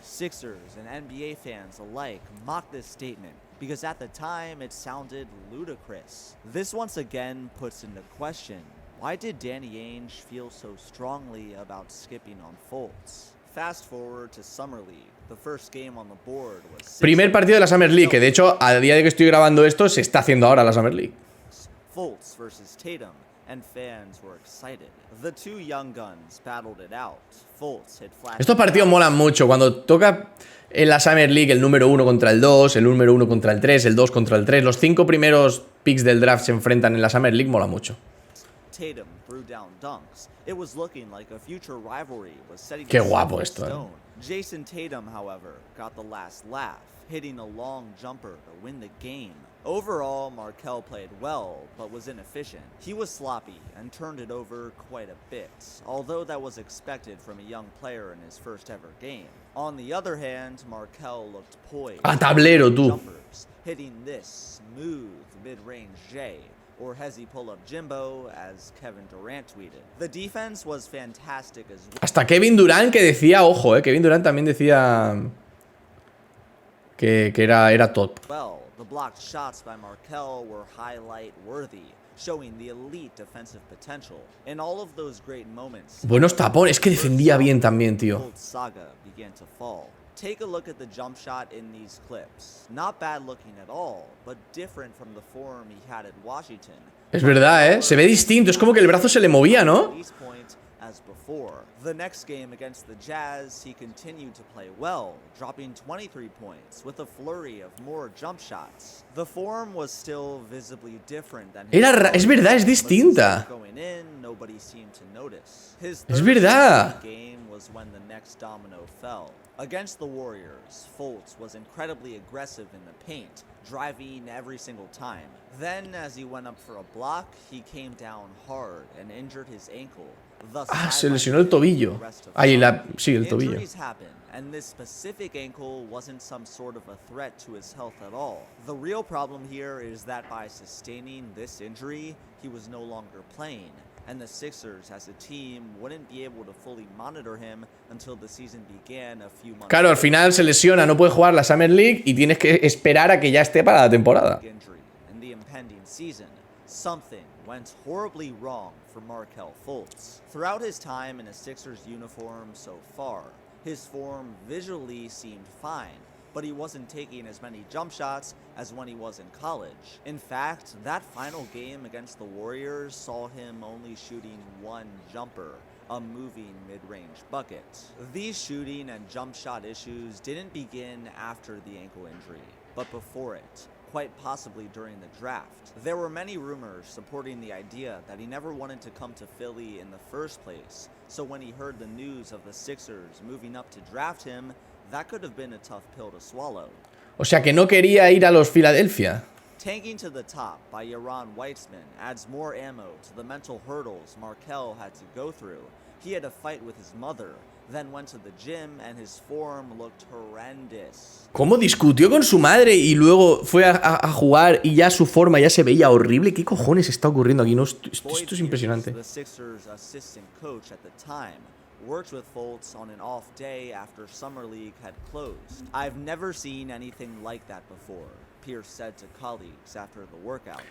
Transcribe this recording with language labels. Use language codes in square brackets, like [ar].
[en] Sixers and NBA fans alike mocked this statement, because at the time it sounded ludicrous. This once again puts into question, why did Danny Ainge feel so strongly about skipping on Fultz? Fast forward to Summer League. The first game on the board was [es] Primer partido de la Summer League, que de hecho, a día de que estoy grabando esto, se está haciendo ahora la Summer League. [en] Fultz versus Tatum, and fans were excited. The two young guns battled it out. Fultz had flashed. [es] Estos partidos molan mucho, cuando toca en la Summer League el número 1 contra el 2, el número 1 contra el 3, el 2 contra el 3. Los 5 primeros picks del draft se enfrentan en la Summer League, mola mucho. [en] Tatum threw down dunks. It was looking like a future rivalry was setting. [es] Qué guapo esto, [en] Jason Tatum, however, got the last laugh, hitting a long jumper to win the game. Overall, Markelle played well, but was inefficient. He was sloppy and turned it over quite a bit, although that was expected from a young player in his first ever game. On the other hand, Markelle looked poised. [es] A tablero, tú. [en] Jumpers, hitting this smooth mid-range J, or Hezzy pull-up Jimbo, as Kevin Durant tweeted. The defense was fantastic as well. [es] Hasta Kevin Durant, que decía, ojo, Kevin Durant también decía que era top. [en] Well, the blocked shots by Markelle were highlight worthy, showing the elite defensive potential. In all of those great moments, [es] Buenos tapones, que defendía bien también, tío. [en] Fultz saga began to fall. Take a look at the jump shot in these clips. Not bad looking at all, but different from the form he had at Washington. [es] Es verdad, se ve distinto, es como que el brazo se le movía, ¿no? [en] As before. The next game against the Jazz, he continued to play well, dropping 23 points with a flurry of more jump shots. The form was still visibly different than [es] Es verdad, es distinta. [en] Going in, nobody seemed to notice. His [es] Es verdad. [en] game was when the next domino fell. Against the Warriors, Fultz was incredibly aggressive in the paint, driving every single time. Then, as he went up for a block, he came down hard and injured his ankle. [es] Se lesionó el tobillo. Sí, el tobillo. [en] Injuries happen, and this specific ankle wasn't some sort of a threat to his health at all. The real problem here is that by sustaining this injury, he was no longer playing, and the Sixers as a team wouldn't be able to fully monitor him until the season began a few months. [es] Claro, al final se lesiona, no puede jugar la Summer League y tienes que esperar a que ya esté para la temporada. [en] In the impending season, something went horribly wrong for Markelle Fultz. Throughout his time in a Sixers uniform so far, his form visually seemed fine, but he wasn't taking as many jump shots as when he was in college. In fact, that final game against the Warriors saw him only shooting one jumper, a moving mid-range bucket. These shooting and jump shot issues didn't begin after the ankle injury, but before it. quite possibly during the draft. There were many rumors supporting the idea that he never wanted to come to Philly in the first place, so when he heard the news of the Sixers moving up to draft him, that could have been a tough pill to swallow. [es] O sea que no quería ir a los Philadelphia. [en] Tanking to the top by Yaron Weitzman adds more ammo to the mental hurdles Markelle had to go through. He had a fight with his mother, then went to the gym and his form looked horrendous. [es] ¿Cómo discutió con su madre y luego fue a jugar y ya su forma ya se veía horrible? ¿Qué cojones está ocurriendo aquí? No, esto es impresionante. [en] The Sixers' assistant coach at the time worked with Fultz on an off day after Summer League had closed. I've never seen anything like that before, Pierce said to colleagues after the workout.